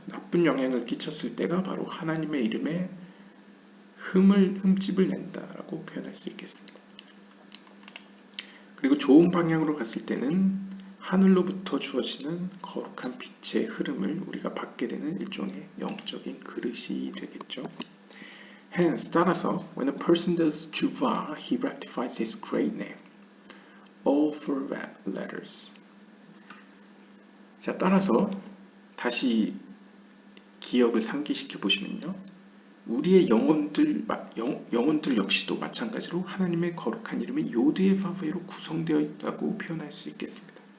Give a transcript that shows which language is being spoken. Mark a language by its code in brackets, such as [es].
[ko] 나쁜 영향을 끼쳤을 때가 바로 하나님의 이름에 흠집을 낸다라고 표현할 수 있겠습니다. 그리고 좋은 방향으로 갔을 때는 하늘로부터 주어지는 거룩한 빛의 흐름을 우리가 받게 되는 일종의 영적인 그릇이 되겠죠. [en] Hence, [ko] 따라서 [en] when a person does tshuva, he rectifies his great name. All four letters. [ko] 자, 따라서 다시 기억을 상기시켜 보시면요. 우리의 영혼들 역시도 마찬가지로 하나님의 거룩한 이름이 요드의 바베로 구성되어 있다고 표현할 수 있겠습니다.